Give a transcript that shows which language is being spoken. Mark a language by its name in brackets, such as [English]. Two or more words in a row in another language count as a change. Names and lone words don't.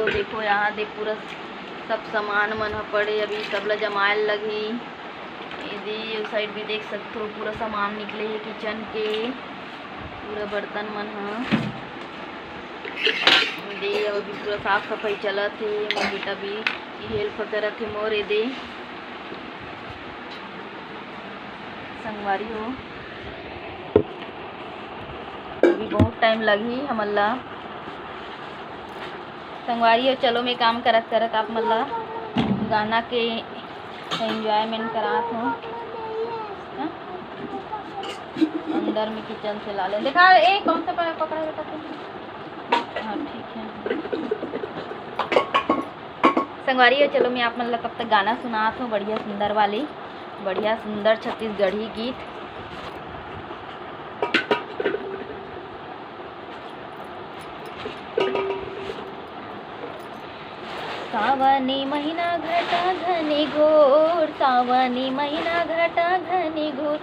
[Chhattisgarhi] देखो यहाँ दे पूरा सब सामान मन पड़े अभी सब ला जमायल लगी। ये साइड भी देख सकते हो पूरा सामान निकले है किचन के पूरा बर्तन मन दे। अभी पूरा साफ सफाई चलत है। मोर बेटा भी हेल्प करत है मोर। दे संगवारी हो, अभी बहुत टाइम लगी हमला संगवारी हो। चलो मैं काम करत करत आप मतलब गाना के एंजॉयमेंट करात हूँ। अंदर में किचन से ला ले देखा ए कौन सा पकड़ा बेटा तुम। हाँ ठीक है संगवारी हो, चलो मैं आप मतलब तब तक गाना सुनात हूँ बढ़िया सुंदर वाली, बढ़िया सुंदर छत्तीसगढ़ी गीत। सावनी महीना घटा घने घोर, सावनी महीना घटा घने घोर।